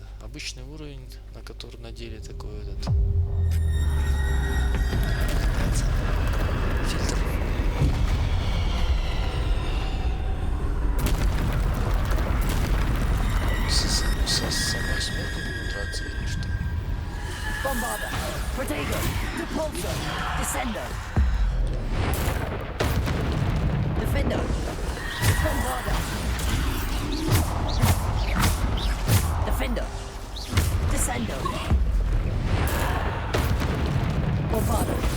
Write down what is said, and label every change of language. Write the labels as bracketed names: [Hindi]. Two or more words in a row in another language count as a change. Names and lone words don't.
[Russian] Обычный уровень, на который на деле такой этот... Называется фильтр. Со самой смертью будем драться или что? [English] Bombarda! Potato! Depulsor! Descender! Defender! Bombarda! Defender! Descender! Bombarda!